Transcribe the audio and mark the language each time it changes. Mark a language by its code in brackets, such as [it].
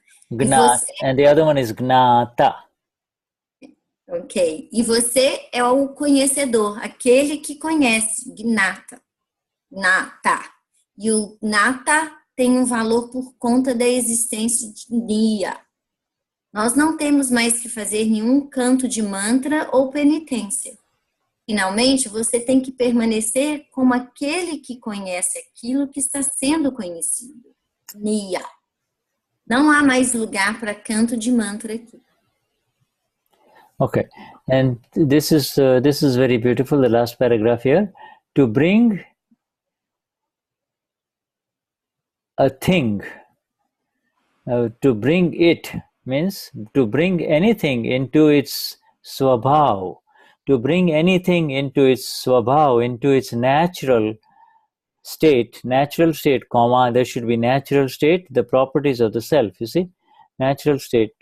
[en] Gnat, and the other one is gnata. Ok. [pt] E você é o conhecedor, aquele que conhece, gnata. E o gnata tem um valor por conta da existência de Nia. Nós não temos mais que fazer nenhum canto de mantra ou penitência. Finalmente, você tem que permanecer como aquele que conhece aquilo que está sendo conhecido. Nia. Não há mais lugar para canto de mantra aqui. [en] Okay, and this is very beautiful. The last paragraph here, to bring a thing, to bring it means to bring anything into its swabhaav, to bring anything into its swabhaav, into its natural state, comma, there should be natural state, the properties of the self, you see, natural state.